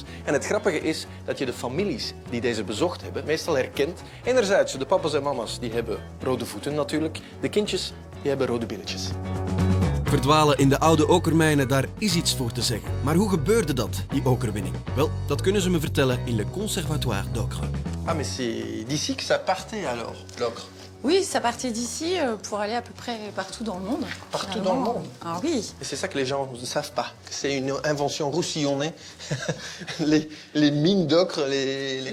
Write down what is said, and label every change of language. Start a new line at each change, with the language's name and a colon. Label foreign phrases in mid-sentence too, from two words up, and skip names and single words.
Dutch: En het grappige is dat je de families die deze bezocht hebben meestal herkent. Enerzijds de papa's en mama's die hebben rode voeten natuurlijk. De kindjes die hebben rode billetjes. Verdwalen in de oude okermijnen, daar is iets voor te zeggen. Maar hoe gebeurde dat, die okerwinning? Wel, dat kunnen ze me vertellen in Le Conservatoire d'Ocre.
French: Ah, mais c'est d'ici que ça partait alors, l'ocre. Oui, ça partait d'ici pour aller à peu près partout dans le monde. Partout dans le monde? Ah oui. Et c'est ça que les gens ne savent pas. C'est une invention roussillonnée. les mines d'ocre, les